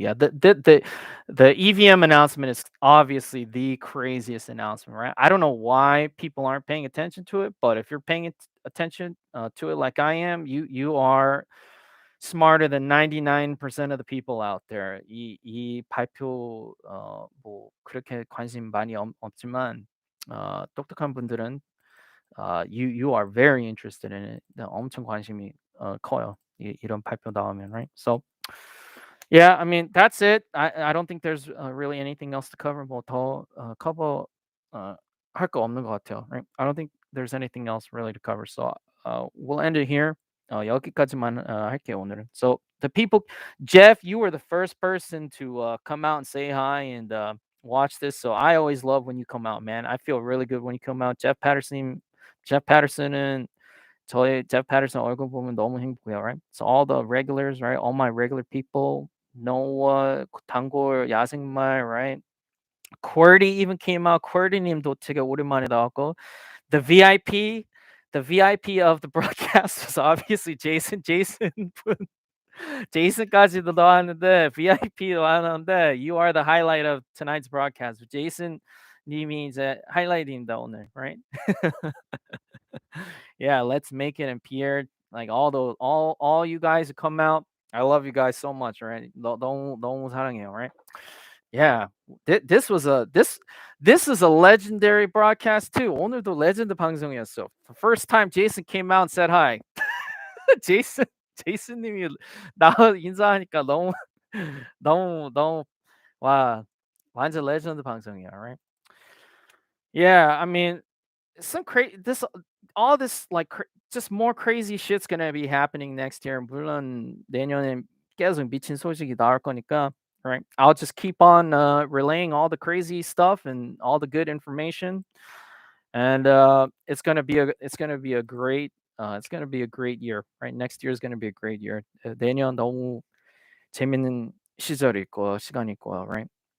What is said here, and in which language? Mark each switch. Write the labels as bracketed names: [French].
[English] Yeah, the EVM announcement is obviously the craziest announcement, right? I don't know why people aren't paying attention to it, but if you're paying attention to it like I am, you are smarter than 99% of the people out there. [Korean] 이 발표 뭐 그렇게 관심 많이 없지만 똑똑한 분들은 [English] you are very interested in it. [Korean] 엄청 관심이 커요. 이런 발표 나오면, right? [English] So yeah, I mean that's it. I don't think there's really anything else to cover. [Korean] 뭐더 cover 할거 없는 것 같아요, right? [English] I don't think there's anything else really to cover. So we'll end it here. [Korean] 여기까지만 할게요 오늘은. [English] So the people, Jeff, you were the first person to come out and say hi and watch this. So I always love when you come out, man. I feel really good when you come out. [Korean] Jeff Patterson은 저의 Jeff Patterson 얼굴 보면 너무 행복해요, right? [English] So all the regulars, right? All my regular people, Noah, 단골, 야생말, right? QWERTY even came out. [Korean] QWERTY님도 되게 오랜만에 나왔고, [English] the VIP, the VIP of the broadcast was obviously Jason. [Korean] 분, 제이슨까지도 나왔는데 VIP도 나왔는데 [English] you are the highlight of tonight's broadcast. [Korean] 제이슨 님이 이제 하이라이트입니다 오늘, right? [English] Yeah, let's make it and Pierre, like all you guys who come out. I love you guys so much, right? [Korean] 너무 사랑해요, right? [English] Yeah, this is a legendary broadcast too. [Korean] 오늘도 레전드 방송이었어. [English] The first time Jason came out and said hi. [Korean] 제이슨 제이슨님이 나 인사하니까 너무 와 완전 레전드 방송이야, right? [English] Yeah, I mean some crazy this all this like just more crazy shit's gonna be happening next year. [Korean] 물론 내년에 계속 미친 소식이 나올 거니까, right? [English] I'll just keep on relaying all the crazy stuff and all the good information, and it's gonna be a great year, right? Next year is gonna be a great year. [Korean] 내년 너무 재밌는 시절이 있고 시간이 있고요, right?